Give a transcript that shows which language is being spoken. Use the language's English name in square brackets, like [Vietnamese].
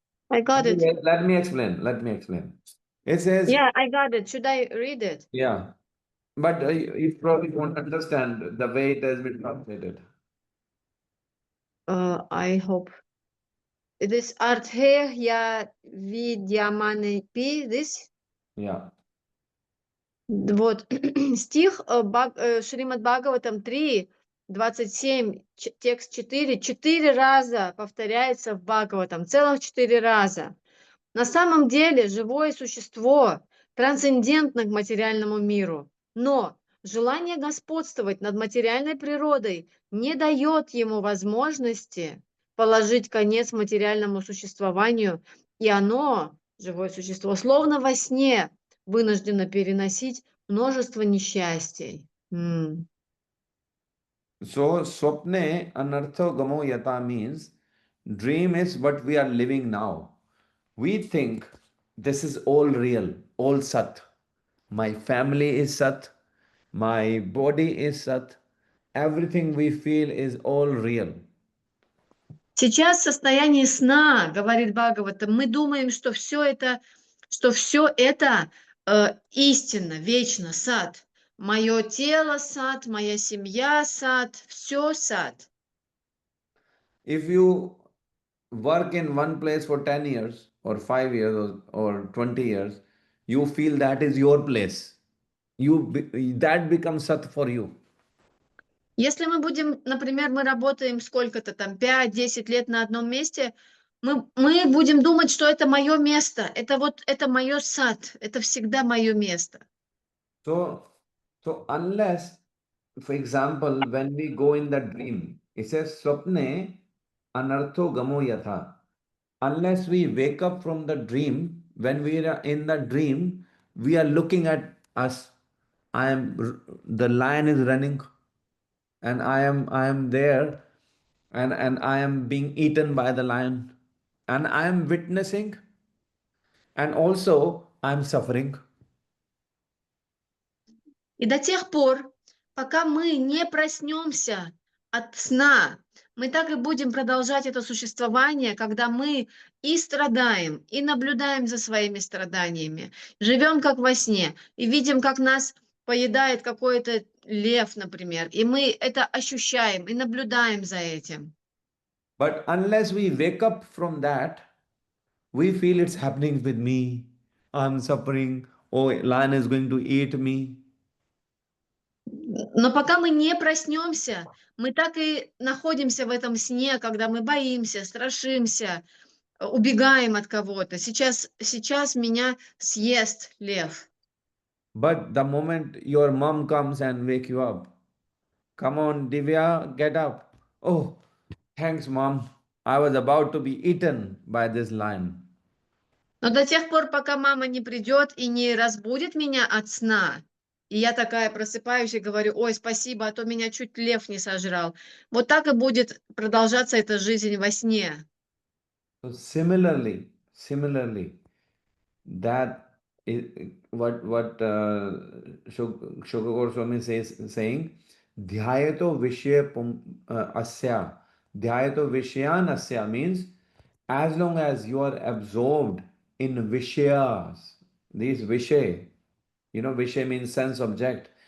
[English] I got it. Let me explain. It says, Yeah, I got it. Should I read it? yeah, but you probably won't understand the way it has been translated. I hope. This [Sanskrit] Артхе я видяманепи, [English] this? Yeah. [Russian] Вот, стих Шримад Бхагаватам 3, 27, текст 4 раза повторяется в Бхагаватам, целых 4 раза. На самом деле живое существо трансцендентно к материальному миру, но желание господствовать над материальной природой не дает ему возможности положить конец материальному существованию, и оно, живое существо, словно во сне вынуждено переносить множество несчастий. [English] So, [Sanskrit] swapne anartha gamo yata [English] means dream is what we are living now. We think this is all real, all sat. My family is sat, my body is sat, everything we feel is all real. [Russian] Сейчас состояние сна, говорит Бхагаватам, мы думаем, что все это истинно, вечно, сад. Мое тело сад, моя семья сад, все сад. [English] If you work in one place for 10 years or 5 years or 20 years, you feel that is your place. That becomes sat for you. [Russian] Если мы будем, например, мы работаем сколько-то там, 5-10 лет на одном месте, мы будем думать, что это мое место, это мое сад, это всегда мое место. [English] So unless, for example, when we go in the dream, it says [Sanskrit] swapne anartho gamo yatha. [English] Unless we wake up from the dream, when we are in the dream, we are looking at us. The lion is running, and I am there, and I am being eaten by the lion, and I am witnessing, and also I am suffering. [Russian] И до тех пор, пока мы не проснемся от сна, мы так и будем продолжать это существование, когда мы и страдаем, и наблюдаем за своими страданиями, живем как во сне, и видим, как нас поедает какой-то лев, например, и мы это ощущаем и наблюдаем за этим. [English] But unless we wake up from that, we feel it's happening with me. I'm suffering. Oh, lion is going to eat me. [Russian] Но пока мы не проснемся, мы так и находимся в этом сне, когда мы боимся, страшимся, убегаем от кого-то. Сейчас меня съест лев. [English] But the moment your mom comes and wake you up, come on, Divya, get up. Oh, thanks, mom. I was about to be eaten by this lion. [Russian] Но до тех пор, пока мама не придет и не разбудит меня от сна, и я такая просыпаюсь и говорю: ой, спасибо, а то меня чуть лев не сожрал. Вот так и будет продолжаться эта жизнь во сне. [English] So similarly, that is what Shukra Goswami saying, [Sanskrit] Dhyayato Vishya Asya. Dhyayato Vishyan Asya [English] means as long as you are absorbed in Vishayas, these Vishay, Vishay means sense object.